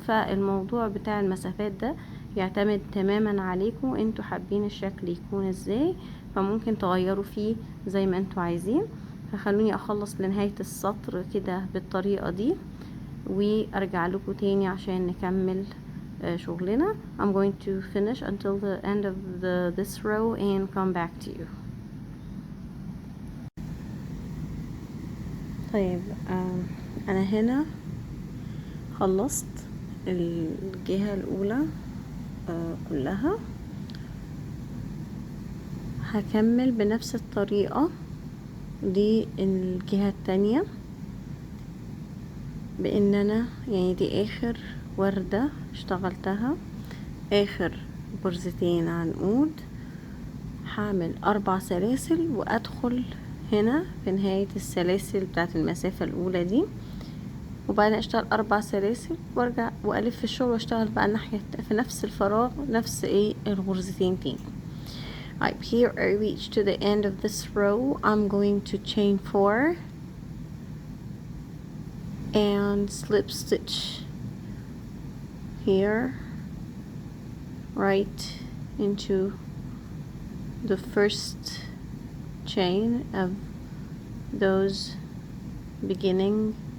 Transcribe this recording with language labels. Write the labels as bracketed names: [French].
[Arabic] فالموضوع بتاع المسافات ده يعتمد تماما عليكم، انتوا حابين الشكل يكون ازاي، فممكن تغيروا فيه زي ما انتوا عايزين. فخلوني اخلص لنهاية السطر كده بالطريقة دي وارجع لكم تاني عشان نكمل شغلنا. [English] I'm going to finish until the end of this row and come back to you. [Arabic] طيب انا هنا خلصت الجهة الاولى كلها. هكمل بنفس الطريقة دي الجهة التانية، بان انا يعني دي اخر وردة اشتغلتها، اخر غرزتين عنقود، هعمل 4 سلاسل وادخل هنا في نهاية السلاسل بتاعت المسافة الاولى دي، وبعدين اشتغل 4 سلاسل وارجع والف في الشغل واشتغل بقى الناحية في نفس الفراغ نفس الغرزتين تاني. [English] Right, here I reach to the end of this row. I'm going to chain 4 and slip stitch here right into the first chain of those beginning